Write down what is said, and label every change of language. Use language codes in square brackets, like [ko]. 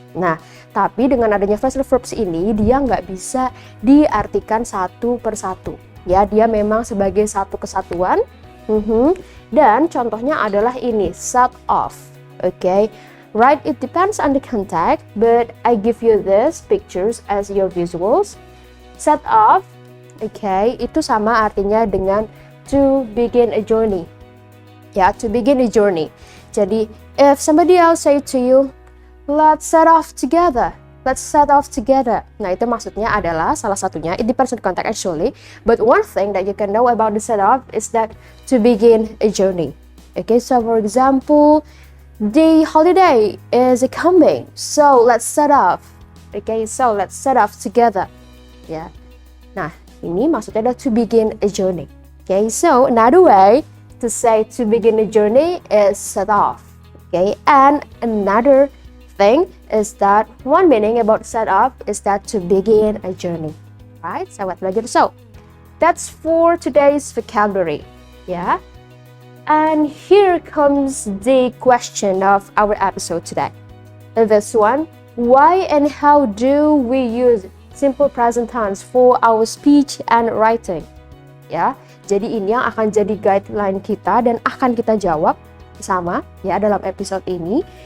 [id] Nah, tapi dengan adanya phrasal verbs ini dia nggak bisa diartikan satu persatu. Ya, dia memang sebagai satu kesatuan. Dan contohnya adalah ini, set off. [en] Okay, right, it depends on the context, but I give you these pictures as your visuals. Set off, okay, [id] itu sama artinya dengan [en] to begin a journey. Ya, to begin a journey. Jadi, if somebody else say to you, let's set off together. Let's set off together. [id] Nah, itu maksudnya adalah salah satunya, [en] it depends on the context actually, but one thing that you can know about the set off is that to begin a journey. Okay, so for example, the holiday is coming, so let's set off. Okay, so let's set off together. Ya. [id] Nah, ini maksudnya adalah [en] to begin a journey. Okay, so another way to say to begin a journey is set off. Okay, and another thing is that one meaning about set off is that to begin a journey. Right, sahabat belajar. So, that's for today's vocabulary. Yeah, and here comes the question of our episode today. This one, why and how do we use simple present tense for our speech and writing? [id] Ya, jadi ini yang akan jadi guideline kita dan akan kita jawab sama ya dalam episode ini.